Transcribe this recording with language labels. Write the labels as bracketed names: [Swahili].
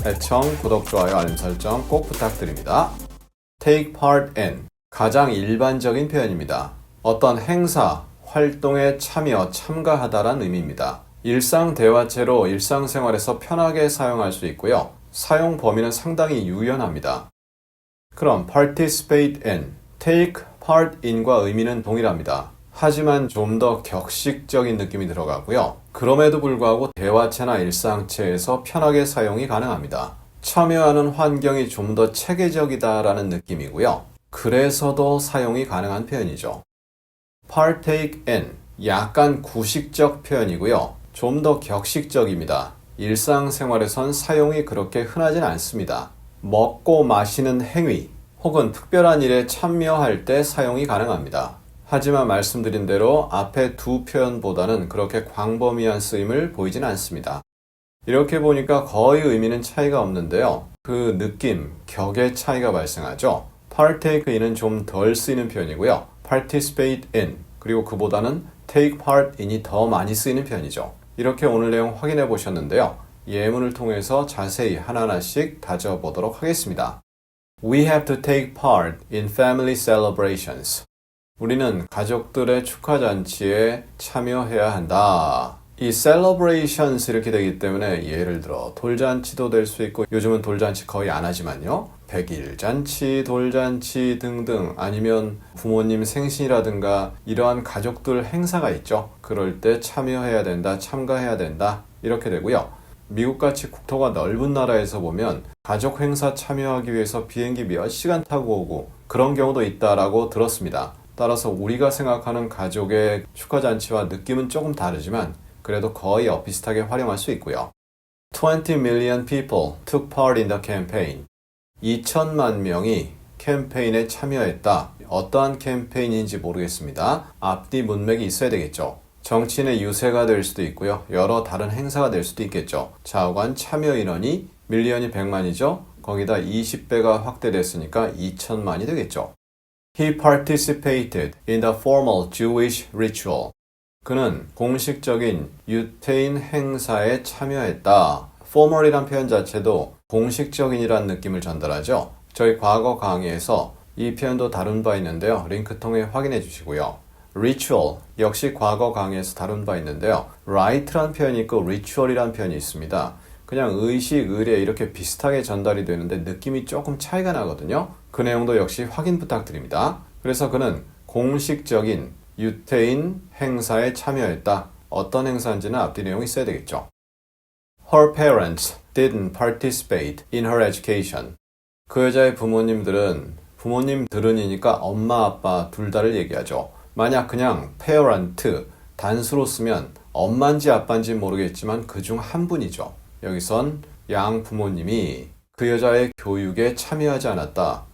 [Korean] 애청, 구독, 좋아요, 알림 설정 꼭 부탁드립니다. take part in, 가장 일반적인 표현입니다. 어떤 행사, 활동에 참여, 참가하다란 의미입니다. 일상 대화체로 일상생활에서 편하게 사용할 수 있고요. 사용 범위는 상당히 유연합니다. 그럼 participate in, take part in과 의미는 동일합니다. 하지만 좀 더 격식적인 느낌이 들어가고요. 그럼에도 불구하고 대화체나 일상체에서 편하게 사용이 가능합니다. 참여하는 환경이 좀 더 체계적이다라는 느낌이고요. 그래서도 사용이 가능한 표현이죠. partake in, 약간 구식적 표현이고요. 좀 더 격식적입니다. 일상생활에선 사용이 그렇게 흔하진 않습니다. 먹고 마시는 행위 혹은 특별한 일에 참여할 때 사용이 가능합니다. 하지만 말씀드린 대로 앞에 두 표현보다는 그렇게 광범위한 쓰임을 보이진 않습니다. 이렇게 보니까 거의 의미는 차이가 없는데요. 그 느낌, 격의 차이가 발생하죠. partake in은 좀 덜 쓰이는 표현이고요. participate in, 그리고 그보다는 take part in이 더 많이 쓰이는 표현이죠. 이렇게 오늘 내용 확인해 보셨는데요. 예문을 통해서 자세히 하나하나씩 다져보도록 하겠습니다. [English] We have to take part in family celebrations. [Korean] 우리는 가족들의 축하잔치에 참여해야 한다. 이 celebrations 이렇게 되기 때문에 예를 들어 돌잔치도 될 수 있고 요즘은 돌잔치 거의 안 하지만요. 백일잔치, 돌잔치 등등 아니면 부모님 생신이라든가 이러한 가족들 행사가 있죠. 그럴 때 참여해야 된다, 참가해야 된다 이렇게 되고요. 미국같이 국토가 넓은 나라에서 보면 가족 행사 참여하기 위해서 비행기 몇 시간 타고 오고 그런 경우도 있다라고 들었습니다. 따라서 우리가 생각하는 가족의 축하잔치와 느낌은 조금 다르지만 그래도 거의 비슷하게 활용할 수 있고요. [English] 20 million people took part in the campaign. [Korean] 2천만 명이 캠페인에 참여했다. 어떠한 캠페인인지 모르겠습니다. 앞뒤 문맥이 있어야 되겠죠. 정치인의 유세가 될 수도 있고요. 여러 다른 행사가 될 수도 있겠죠. 좌우간 참여 인원이 밀리언이 100만이죠. 거기다 20배가 확대됐으니까 2천만이 되겠죠. [English] He participated in the formal Jewish ritual. [Korean] 그는 공식적인 유태인 행사에 참여했다. formal이란 표현 자체도 공식적인이란 느낌을 전달하죠. 저희 과거 강의에서 이 표현도 다룬 바 있는데요. 링크 통해 확인해 주시고요. ritual 역시 과거 강의에서 다룬 바 있는데요. rite란 표현이 있고 ritual이란 표현이 있습니다. 그냥 의식, 의례 이렇게 비슷하게 전달이 되는데 느낌이 조금 차이가 나거든요. 그 내용도 역시 확인 부탁드립니다. 그래서 그는 공식적인 유태인 행사에 참여했다. 어떤 행사인지는 앞뒤 내용이 있어야 되겠죠. [English] Her parents didn't participate in her education. [Korean] 그 여자의 부모님들은이니까 엄마, 아빠 둘 다를 얘기하죠. 만약 그냥 parent, 단수로 쓰면 엄마인지 아빠인지 모르겠지만 그중 한 분이죠. 여기선 양 부모님이 그 여자의 교육에 참여하지 않았다.